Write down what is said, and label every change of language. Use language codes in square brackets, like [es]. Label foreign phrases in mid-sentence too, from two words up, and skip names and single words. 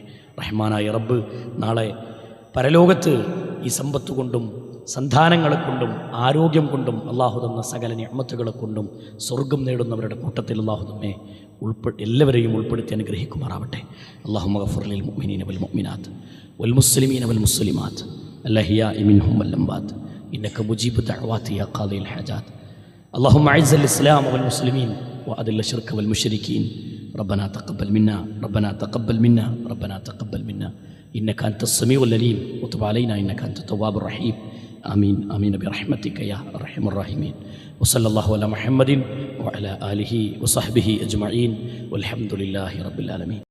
[ml] റഹ്മാനായ റബ്ബ് നാളെ പരലോകത്ത് ഈ സമ്പത്ത് കൊണ്ടും സന്താനങ്ങളെ കൊണ്ടും ആരോഗ്യം കൊണ്ടും അള്ളാഹു തന്ന സകല നിഅമത്തുകളെ കൊണ്ടും സ്വർഗം നേടുന്നവരുടെ കൂട്ടത്തിൽ അള്ളാഹു നമ്മെ എല്ലാവരെയും ഉൾപ്പെടുത്തി അനുഗ്രഹിക്കുമാറാവട്ടെ. [ar] اللهم اغفر للمؤمنين والمؤمنات والمسلمين والمسلمات الأحياء منهم والأموات إنك مجيب الدعوات يا قاضي الحاجات. اللهم أعز الإسلام والمسلمين وأذل الشرك والمشركين. ربنا تقبل منا ربنا تقبل منا ربنا تقبل منا إنك أنت السميع العليم وتب علينا إنك أنت التواب الرحيم. آمين آمين برحمتك يا أرحم الراحمين. وصلى الله على محمد وعلى آله وصحبه أجمعين والحمد لله رب العالمين.